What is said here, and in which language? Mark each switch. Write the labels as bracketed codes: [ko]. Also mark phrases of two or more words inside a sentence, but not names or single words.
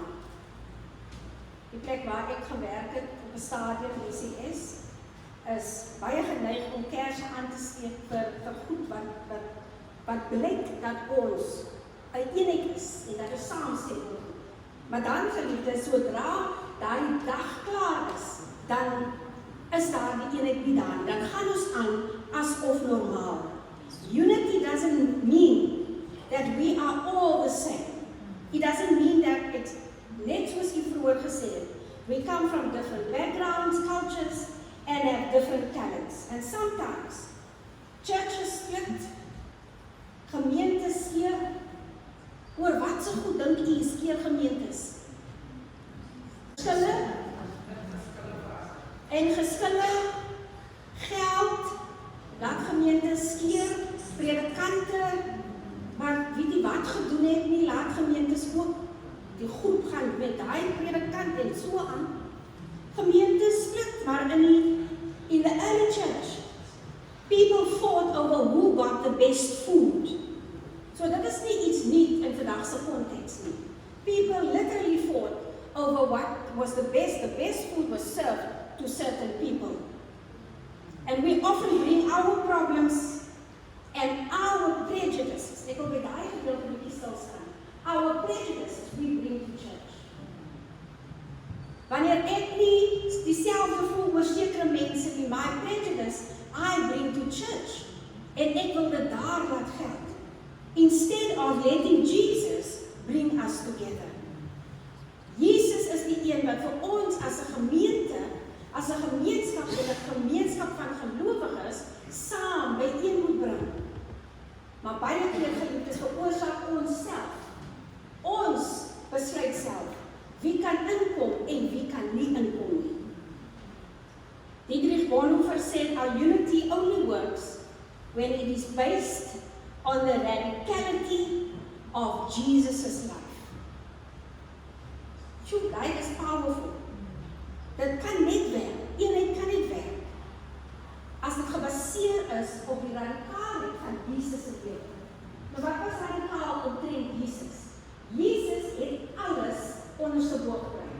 [af] Die plek waar ek gewerk het op 'n stadium in die CS, is baie geneig om kerse aan te steek vir goed wat blyk dat ons 'n eenheid is en dat ons saamstem. Maar dan geliefdes, sodra daai dag klaar is, dan is daar die eenheid nie daar. Dan gaan ons aan asof normaal. [en] Unity doesn't mean that we are all the same. It doesn't mean that it's [af] net soos jy vroeër gesê het. [en] We come from different backgrounds, cultures, and have different talents. And sometimes, churches split, [af] gemeentes skeer, oor wat so goed dink jy skeer gemeentes? Geskille, en geskille, geld, laat gemeentes skeer, predikante, maar weet jy wat gedoen het nie, laat gemeentes ook die groep gaan met daai predikant en so aan. [en] Gemeentes split, maar in the early church, people fought over who got the best food. [af] So dit is nie iets nuut in vandagse konteks nie. [en] People literally fought over what was the best food was served to certain people. And we often bring our problems and our prejudices, [af] ek wil by daai gedeelte bietjie stil staan. [en] Our prejudices we bring to church. [af] Wanneer ek nie dieselfde voel oor sekere mense nie, [en] my prejudice, I bring to church. [af] En ek wil dit daar laat geld. [en] Instead of letting Jesus bring us together. [af] Jesus is die een wat vir ons as 'n gemeente, as 'n gemeenskap en 'n gemeenskap van gelowiges saam byeen moet bring. Maar baie keer geliefdes veroorsaak ons self. Ons besluit self wie kan inkom en wie kan nie inkom nie. [en] Dietrich Bonhoeffer said our unity only works when it is based on the radicality of Jesus' life. [af] Sjoe, daai is powerful. Dit kan net werk, eenheid kan net werk, as dit gebaseer is op die radikaalheid van Jesus se lewe. Nou wat was radikaal omtrent Jesus? Jesus het alles onder sy boog gebring.